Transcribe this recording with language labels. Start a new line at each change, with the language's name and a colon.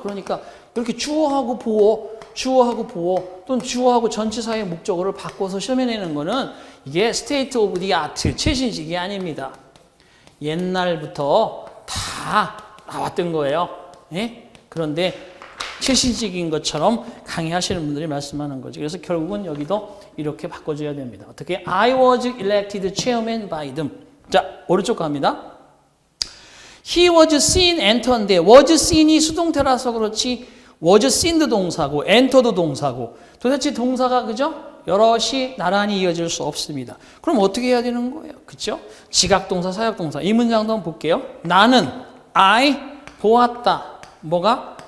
Korean: 그러니까 이렇게 주어하고 보어, 주어하고 보어 또는 주어하고 전치사의 목적어를 바꿔서 시험에 내는 거는 이게
English: state of the art,
Korean: 최신식이 아닙니다. 옛날부터 다 나왔던 거예요. 예? 그런데 최신식인 것처럼 강의하시는 분들이 말씀하는 거죠. 그래서 결국은 여기도 이렇게 바꿔줘야 됩니다. 어떻게?
English: I was elected chairman by them.
Korean: 자, 오른쪽 갑니다.
English: He was seen enter
Korean: 인데 was seen이 수동태라서 그렇지 was seen도 동사고 enter도 동사고 도대체 동사가 그죠? 여럿이 나란히 이어질 수 없습니다. 그럼 어떻게 해야 되는 거예요? 그죠? 지각동사, 사역동사. 이 문장도 한번 볼게요. 나는 I 보았다. 뭐가?